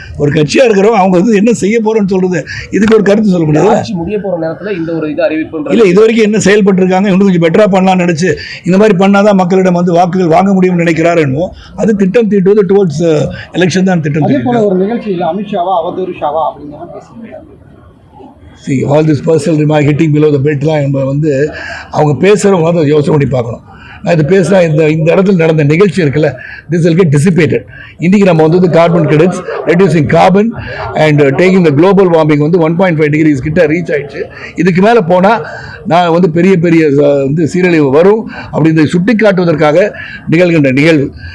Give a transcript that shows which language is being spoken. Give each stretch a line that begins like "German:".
Tamil: ஒரு கட்சியா இருக்கிறோம், அவங்க வந்து என்ன செய்ய போறோம்னு சொல்றது, இதுக்கு ஒரு கருத்து சொல்ல முடியாது. ஆட்சி முடிய போற நேரத்துல இந்த ஒரு இது அறிவிப்பு இல்ல, இது வரைக்கும் என்ன செயல்பட்டு இருக்காங்க, இன்னும் கொஞ்சம் பெட்டரா பண்ணலாம்னு நினைச்சு இந்த மாதிரி பண்ணாதான் மக்களிடம் வந்து வாக்குகள் வாங்க முடியும்னு நினைக்கிறாரு. அது திட்டம் தீட்டுவது
English: towards election
Tamil: தான் திட்டம். அதே போல ஒரு நிகழ்ச்சியில் அமித்ஷாவா அவதூறு ஷாவா அப்படிங்கிற பேசுறீங்க.
English: See, all this personal remark hitting below the belt
Tamil: லாம் வந்து அவங்க பேசுறவங்க வந்து யோசனை பண்ணி பார்க்கணும். நான் இது பேசுகிறேன், இந்த இடத்துல நடந்த நிகழ்ச்சி இருக்குல்ல,
English: This will get dissipated.
Tamil: இன்றைக்கி நம்ம வந்து
English: carbon credits reducing carbon and taking the global warming
Tamil: வந்து 1.5 டிகிரிஸ் கிட்ட ரீச் ஆயிடுச்சு. இதுக்கு மேலே போனால் நான் வந்து பெரிய வந்து சீரழிவு வரும் அப்படின்னு சுட்டி காட்டுவதற்காக நிகழ்கின்ற நிகழ்வு.